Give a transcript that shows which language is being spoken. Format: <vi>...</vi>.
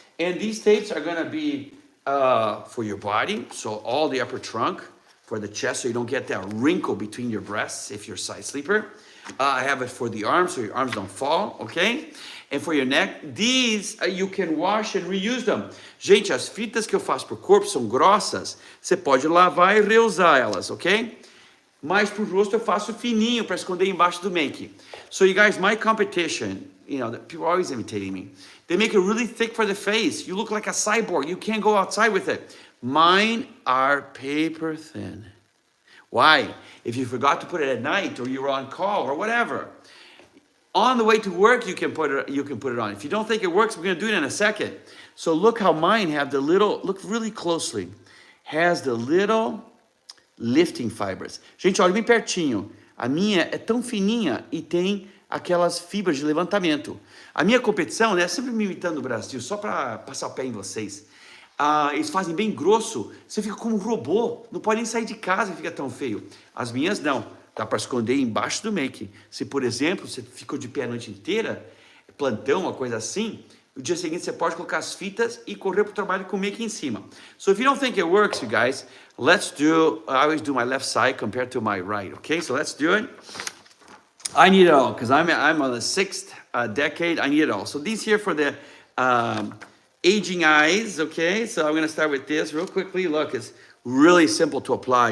<en>And these tapes are gonna be for your body, so all the upper trunk, for the chest, so you don't get that wrinkle between your breasts if you're a side sleeper. I have it for the arms, so your arms don't fall, okay? And for your neck, these you can wash and reuse them.</en> <pt>Gente, as fitas que eu faço pro corpo são grossas, você pode lavar e reusar elas, ok? Mas pro rosto eu faço fininho para esconder embaixo do make.</pt> <en>So you guys, my competition, you know, people are always imitating me. They make it really thick for the face. You look like a cyborg. You can't go outside with it. Mine are paper thin. Why? If you forgot to put it at night or you were on call or whatever, on the way to work you can put it on. If you don't think it works, we're going to do it in a second. So look how mine have the little, look really closely, has the little lifting fibers.</en> <pt>Gente, olha bem pertinho. A minha é tão fininha e tem aquelas fibras de levantamento. A minha competição, né, sempre me imitando o Brasil, só para passar o pé em vocês. Eles fazem bem grosso, você fica como um robô, não pode nem sair de casa e fica tão feio. As minhas não, dá para esconder embaixo do make. Se, por exemplo, você ficou de pé a noite inteira, plantão, uma coisa assim, no dia seguinte você pode colocar as fitas e correr para o trabalho com o make em cima.</pt> <en>So if you don't think it works, you guys, let's do, I always do my left side compared to my right, okay? So let's do it. I need it all, because I'm on the 6th decade, I need it all. So these here for the aging eyes, okay? So I'm gonna start with this real quickly. Look, it's really simple to apply.</en>